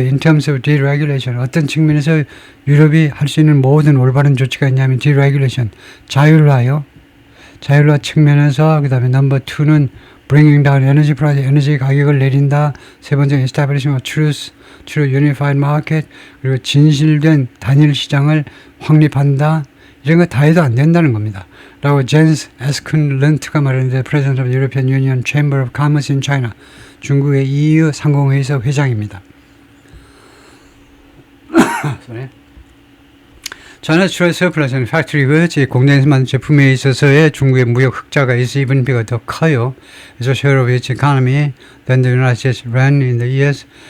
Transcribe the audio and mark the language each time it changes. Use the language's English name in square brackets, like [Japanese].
[English] In terms of deregulation, [Korean] 어떤 측면에서 유럽이 할 수 있는 모든 올바른 조치가 있냐면 deregulation, 자율화 측면에서, 그 다음에 넘버 2는 [English] bringing down energy price, [Korean] 에너지 가격을 내린다. 세 번째 [English] establishment of true unified market, [Korean] 그리고 진실된 단일 시장을 확립한다. 이런 거 다 해도 안 된다는 겁니다. 라고 제인스 에스쿤런트가 말했는데, [English] President of the European Union Chamber of Commerce in China, [Korean] 중국의 EU 상공회의소 회장입니다. [English] China's trade surplus and factory goods, [Korean] 공장에서 만든 제품에 있어서의 중국의 무역 흑자가 even 더 커요. [English] As a share of its economy than the United States ran in the years.